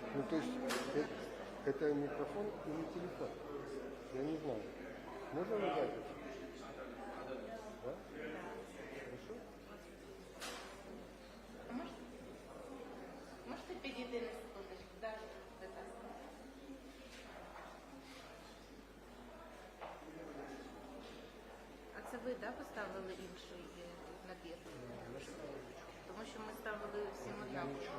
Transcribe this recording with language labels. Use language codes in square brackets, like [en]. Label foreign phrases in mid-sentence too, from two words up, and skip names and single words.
[ru] То есть это микрофон или телефон? Я не знаю. Можно нажать это? Да? Хорошо? [uk] Можете підійти на секундочку? Да, а це ви, да, поставили інший набір? Тому що ми ставили всім однаково.